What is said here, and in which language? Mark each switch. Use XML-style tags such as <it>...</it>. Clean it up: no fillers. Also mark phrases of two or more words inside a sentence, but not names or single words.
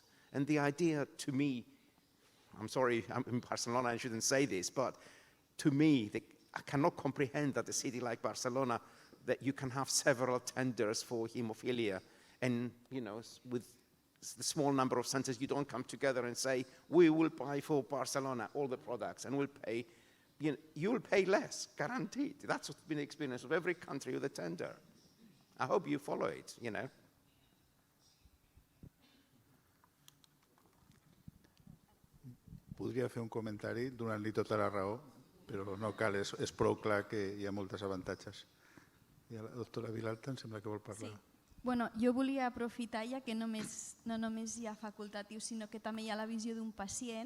<en>And the idea to me, I'm sorry, I'm in Barcelona, I shouldn't say this, but to me, I cannot comprehend that a city like Barcelona, that you can have several tenders for hemophilia, and with the small number of centers, you don't come together and say, we will buy for Barcelona all the products, and we'll pay, you will pay less, guaranteed. That's what's been the experience of every country with a tender. I hope you follow it,</en> <ca>Podria fer un comentari donant-li tota la raó, però no cal, és prou clar que hi ha moltes avantatges. I la doctora Vilalta em sembla que vol parlar. Sí. Bueno, jo volia aprofitar, ja que no només hi ha facultatiu, sinó que també hi ha la visió d'un pacient.</ca>